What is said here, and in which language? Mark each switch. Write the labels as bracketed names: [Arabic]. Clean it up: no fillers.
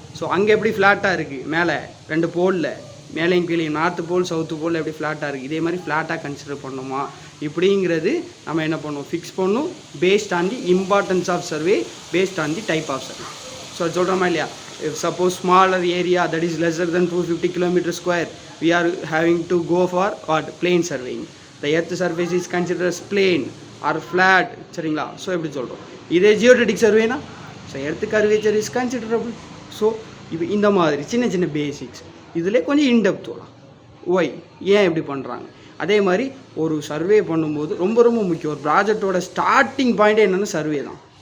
[Tamil] So அங்கே எப்படி ஃப்ளாட்டாக இருக்குது, மேலே 2 போலில் மேலேயும் கீழே நார்த்து போல் சவுத்து போல் எப்படி ஃப்ளாட்டாக இருக்குது, இதே மாதிரி ஃப்ளாட்டாக கன்சிடர் பண்ணணுமா இப்படிங்கிறது நம்ம என்ன பண்ணுவோம், ஃபிக்ஸ் பண்ணும் [English] based on the importance of survey, [Tamil] based on the type of survey. So அது சொல்கிறோமா இல்லையா, [English] Suppose smaller area that is lesser than 250 km², we are having to go for what, plain surveying. The earth surface is considered as plain or flat, [Tamil] சரிங்களா. So எப்படி சொல்கிறோம். இதே ஜியோடெடிக் சர்வேனா [English] So earth curvature is considerable. [Tamil] So இப்போ இந்த மாதிரி சின்ன சின்ன basics இதில் கொஞ்சம் இன்டெப்த் வரலாம். ஒய், ஏன் இப்படி பண்ணுறாங்க. அதே மாதிரி ஒரு சர்வே பண்ணும்போது ரொம்ப ரொம்ப முக்கியம், ஒரு ப்ராஜெக்டோட ஸ்டார்டிங் பாயிண்ட்டே என்னென்னா சர்வே தான்.